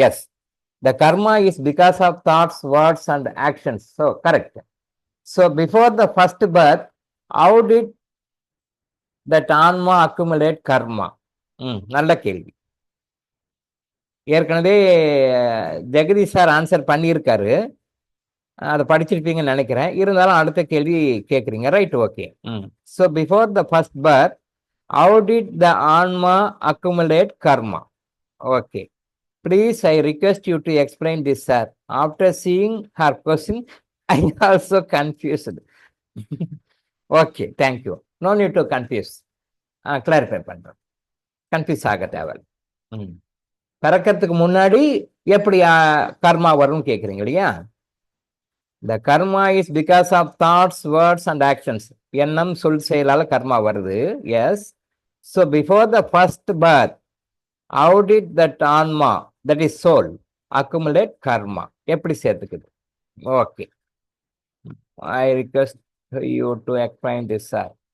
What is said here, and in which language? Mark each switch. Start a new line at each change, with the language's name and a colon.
English: Yes, the karma is because of thoughts, words and actions. So correct. So before the first birth, how did that anma accumulate karma?
Tamil: நல்ல கேள்வி. ஏற்கனவே Jagadish sir answer பண்ணியிருக்காரு, அதை படிச்சிருப்பீங்கன்னு நினைக்கிறேன். இருந்தாலும் அடுத்த கேள்வி கேட்குறீங்க, right? Okay. So before the first birth,
English: how did the anma accumulate karma? Okay. Please, I request you to explain this, sir. After seeing her question, I also confused. Okay, thank you. No need to confuse.
Tamil: Clarify பண்றேன். Confuse ஆக தேவையில்லை. பிறக்கிறதுக்கு முன்னாடி எப்படி கர்மா வரும்னு கேட்குறீங்க இல்லையா?
English: The karma is because of thoughts, words and actions.
Tamil: எண்ணம், சொல், செயலால கர்மா வருது. Yes.
English: So before the first birth, how did that anma, that is soul, accumulate karma?
Tamil: எப்படி சேர்த்துக்குது?
English: Okay, I request you to explain this, sir.